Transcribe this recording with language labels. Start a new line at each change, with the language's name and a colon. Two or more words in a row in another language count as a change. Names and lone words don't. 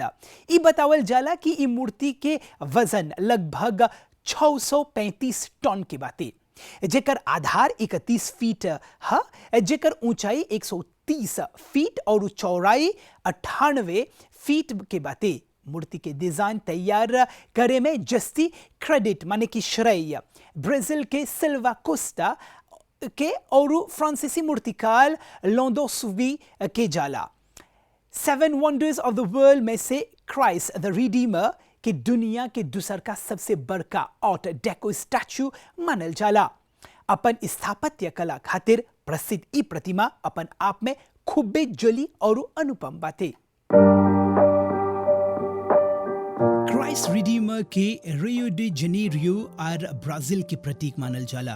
Bhojpuri: ई बतावल जाला कि ई मूर्ति के वजन लगभग 635 टन के बाटे, जेकर आधार 31 फीट है, जेकर ऊंचाई 130 फीट और चौड़ाई 98 फीट के बाटे। मूर्ति के डिजाइन तैयार करे में जस्ती क्रेडिट माने कि श्रेय ब्राजील के सिल्वा कोस्टा के और फ्रांसीसी मूर्तिकार लोंडोसुवी के जाला। 7
English: Wonders of the World
Bhojpuri: में से क्राइस्ट द रिडीमर के दुनिया के दूसर का सबसे बड़का
English: Art Deco statue
Bhojpuri: मानल जाला। अपन स्थापत्य कला खातिर प्रसिद्ध ई प्रतिमा अपन आप में खूबे जली और अनुपम बाटे। क्राइस्ट रिडीमर के रियो डी जेनेरियो और ब्राजील के प्रतीक मानल जाला।